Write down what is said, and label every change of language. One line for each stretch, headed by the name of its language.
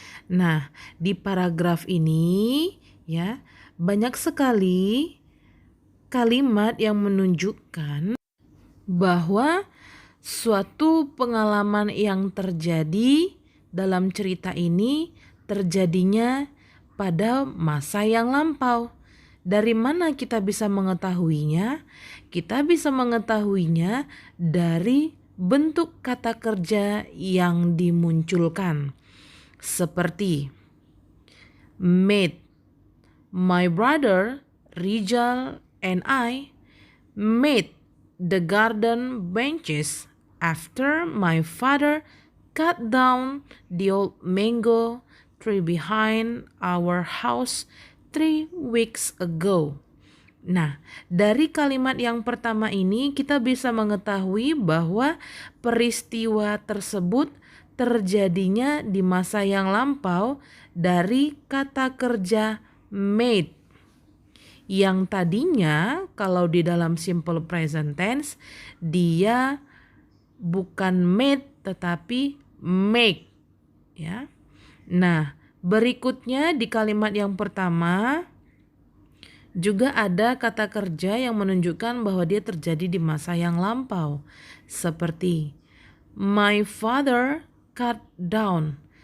Indonesian: Nah, di paragraf ini ya, banyak sekali kalimat yang menunjukkan bahwa suatu pengalaman yang terjadi dalam cerita ini terjadinya pada masa yang lampau. Dari mana kita bisa mengetahuinya? Kita bisa mengetahuinya dari bentuk kata kerja yang dimunculkan. Seperti made.
English: My brother Rijal and I made the garden benches after my father cut down the old mango tree behind our house 3 weeks ago.
Indonesian: Nah, dari kalimat yang pertama ini kita bisa mengetahui bahwa peristiwa tersebut terjadinya di masa yang lampau dari kata kerja made. Yang tadinya kalau di dalam simple present tense dia bukan made tetapi make, ya. Nah, berikutnya di kalimat yang pertama juga ada kata kerja yang menunjukkan bahwa dia terjadi di masa yang lampau. Seperti
English: my father cut down.